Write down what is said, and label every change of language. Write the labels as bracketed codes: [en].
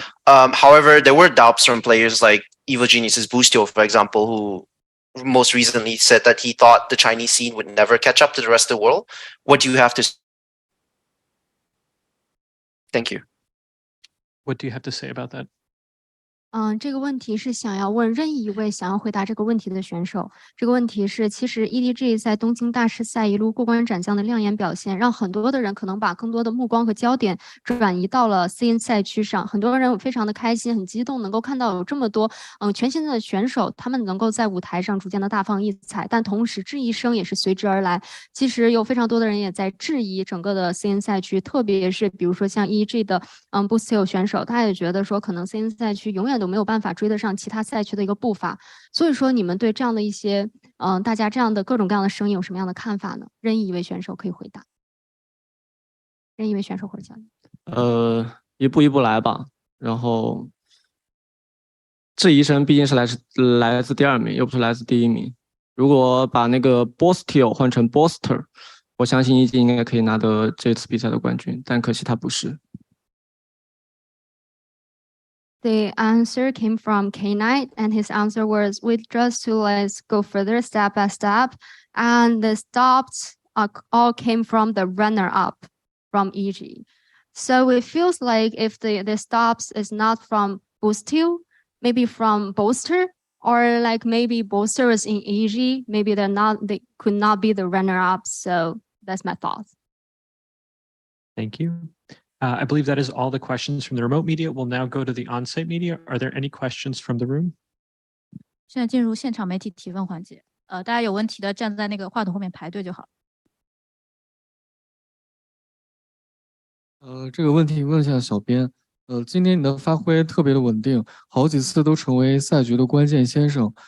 [en] However, there were doubts from players like Evil Genius's Boostio, for example, who most recently said that he thought the Chinese scene would never catch up to the rest of the world. What do you have to? Thank you. What do you have to say about that? [zh] 这个问题是想要问任意一位想要回答这个问题的选手。这个问题是，其实 EDG 在东京大师赛一路过关斩将的亮眼表现，让很多的人可能把更多的目光和焦点转移到了 CN 赛区上。很多人非常的开心，很激动，能够看到有这么多全新的选手，他们能够在舞台上逐渐的大放异彩。但同时，质疑声也是随之而来。其实有非常多的人也在质疑整个的 CN 赛区，特别是比如说像 EDG 的Boostio 选手，他也觉得说可能 CN 赛区永远都没有办法追得上其他赛区的一个步伐。所以说，你们对这样的一些大家这样的各种各样的声音有什么样的看法呢？任意一位选手可以回答。任意一位选手或者教练。一步一步来吧。然后，质疑声毕竟是来自第2名，又不是来自第1名。如果把那个 Boostio 换成 Booster， 我相信EG应该可以拿得这次比赛的冠军，但可惜他不是。 [en] The answer came from K-Knight, and his answer was, "We just to let's go further step by step," and the stops all came from the runner-up from EG. So it feels like if the stops is not from Boostio, maybe from Booster, or like maybe Booster is in EG, maybe they could not be the runner-up. So that's my thoughts. Thank you. I believe that is all the questions from the remote media. We'll now go to the on-site media. Are there any questions from the room? [zh] 现在进入现场媒体提问环节。大家有问题的站在那个话筒后面排队就好。这个问题问一下小编。今天你的发挥特别的稳定，好几次都成为赛局的关键先生。